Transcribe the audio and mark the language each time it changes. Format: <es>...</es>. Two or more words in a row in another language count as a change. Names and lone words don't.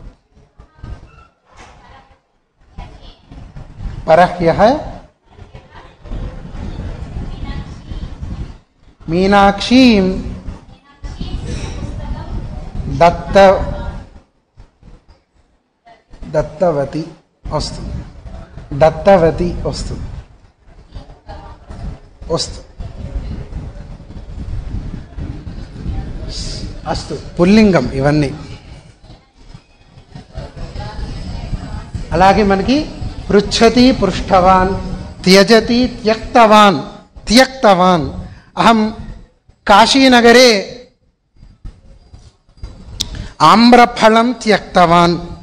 <sa>परह्यः मीनाक्षीं दत्तवती अस्तु, दत्तवती अस्तु अस्तु अस्तु</sa> <te>పుల్లింగం ఇవన్నీ. అలాగే మనకి</te> <sa>పృచ్ఛతి పృష్ఠవాన్, త్యజతి త్యక్తవాన్, త్యక్తవాన్. అహం కాశీనగరే ఆమ్రఫలం త్యక్తవాన్.</sa>